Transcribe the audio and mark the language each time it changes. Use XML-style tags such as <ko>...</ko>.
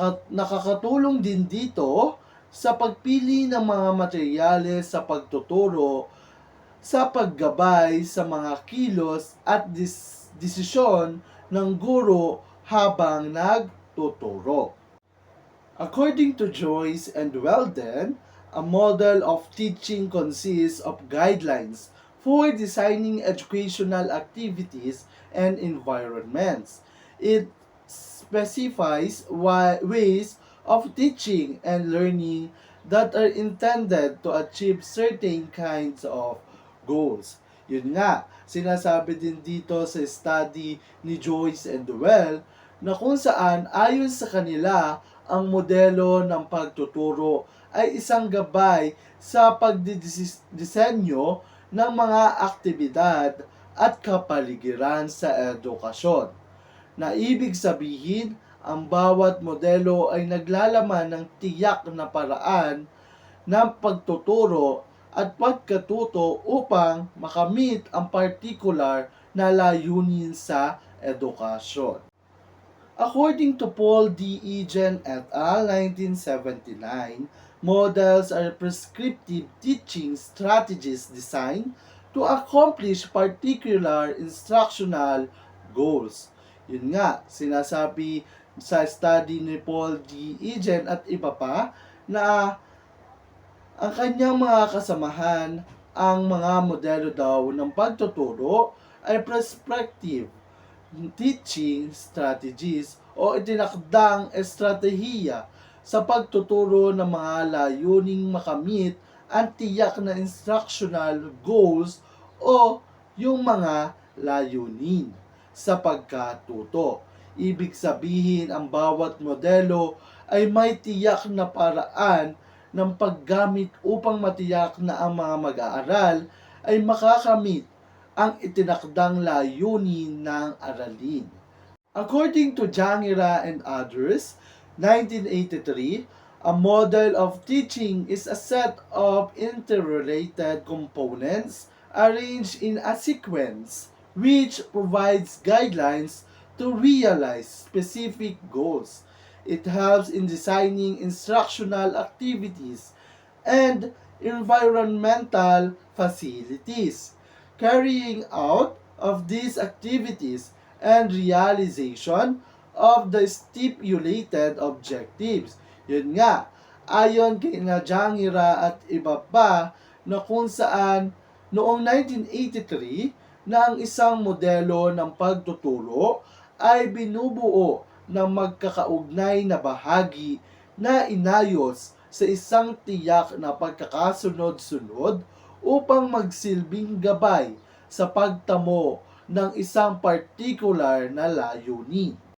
<tl>Nakakatulong din dito sa pagpili ng mga materyales sa pagtuturo, sa paggabay sa mga kilos at desisyon ng guro habang nagtuturo.</tl> <en>According to Joyce and Weldon, a model of teaching consists of guidelines for designing educational activities and environments. It specifies ways of teaching and learning that are intended to achieve certain kinds of goals.</en> <tl>Yun nga, sinasabi din dito sa study ni Joyce and Well na kung saan ayon sa kanila ang modelo ng pagtuturo ay isang gabay sa pagdidisenyo ng mga aktibidad at kapaligiran sa edukasyon. Na ibig sabihin, ang bawat modelo ay naglalaman ng tiyak na paraan ng pagtuturo at pagkatuto upang makamit ang particular na layunin sa edukasyon.</tl> <en>According to Paul D. Egan et al. 1979, models are prescriptive teaching strategies designed to accomplish particular instructional goals.</en> <tl>Yun nga, sinasabi sa study ni Paul D. Egan at iba pa na ang kanyang mga kasamahan, ang mga modelo daw ng pagtuturo ay</tl> <en>prescriptive teaching strategies</en> <tl>o itinakdang estratehiya sa pagtuturo ng mga layuning makamit ang tiyak na</tl> <en>instructional goals</en> <tl>o yung mga layunin sa pagkatuto. Ibig sabihin, ang bawat modelo ay may tiyak na paraan ng paggamit upang matiyak na ang mga mag-aaral ay makakamit ang itinakdang layunin ng aralin. According to Jangira and others, 1983, a model of teaching is a set of interrelated components arranged in a sequence which provides guidelines to realize specific goals. It helps in designing instructional activities and environmental facilities. Carrying out of these activities and realization of the stipulated objectives. Yun nga, ayon kay Jangira at iba pa na kung saan noong 1983 na ang isang modelo ng pagtuturo ay binubuo ng magkakaugnay na bahagi na inayos sa isang tiyak na pagkakasunod-sunod upang magsilbing gabay sa pagtamo ng isang particular na layunin.</tl>